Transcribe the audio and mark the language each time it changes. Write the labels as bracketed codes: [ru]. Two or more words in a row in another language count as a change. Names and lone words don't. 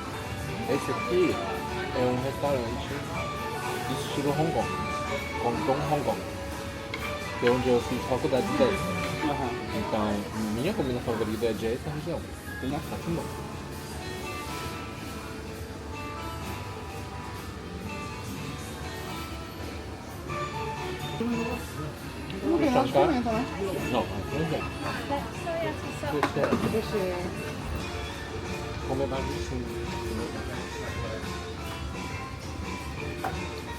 [pt] Esse aqui é um restaurante estilo Hong Kong, Hong Kong, que é onde eu fiz faculdade de inglês. Então, minha comida favorita é de essa região. Tá muito bom. [zh] 我给他说明白了。 [it] No, non è. [zh] 谢谢。 [it] Come mangi su